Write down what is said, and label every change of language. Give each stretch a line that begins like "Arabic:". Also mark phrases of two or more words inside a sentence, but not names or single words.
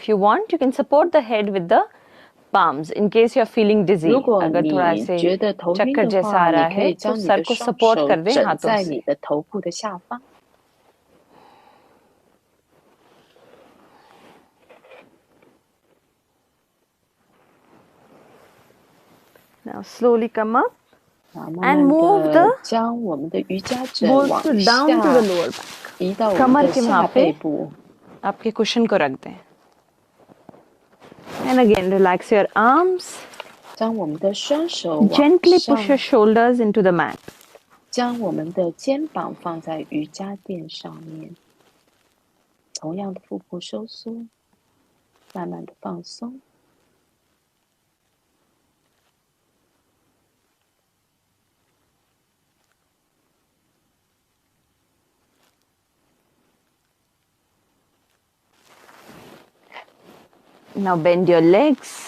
English: If you want, you can support the head with the palms in case you are feeling dizzy.
Chinese: 如果
Hindi: अगर थोड़ा
Chinese: 你
Hindi: ऐसे
Chinese: 觉得头晕
Hindi: चक्कर
Chinese: 的
Hindi: जैसा
Chinese: 话，
Hindi: आ
Chinese: 你
Hindi: रहा
Chinese: 可
Hindi: है
Chinese: 以
Hindi: तो
Chinese: 将你
Hindi: सर
Chinese: 的
Hindi: को
Chinese: 双
Hindi: सपोर्ट
Chinese: 手
Hindi: कर दें
Chinese: 枕
Hindi: हाथों
Chinese: 在
Hindi: से.
Chinese: 你的头部的下方。
English: Now slowly come up
Chinese: 啊，慢
English: and
Chinese: 慢
English: move
Chinese: 的
English: the
Chinese: 将我们的瑜伽枕往
English: bolster down to the
Chinese: 下
English: lower back.
Chinese: 移到我
Hindi: कमर
Chinese: 们的
Hindi: के
Chinese: 下
Hindi: वहां
Chinese: 背
Hindi: पे
Chinese: 部，
Hindi: आपके कुशन को रख दें.
English: And again relax your arms.
Chinese: 将我们的双手往
English: Gently
Chinese: 上
English: push your shoulders into the mat.
Chinese: 将我们的肩膀放在瑜伽垫上面，同样的腹部收缩，慢慢的放松。
English: Now bend your legs.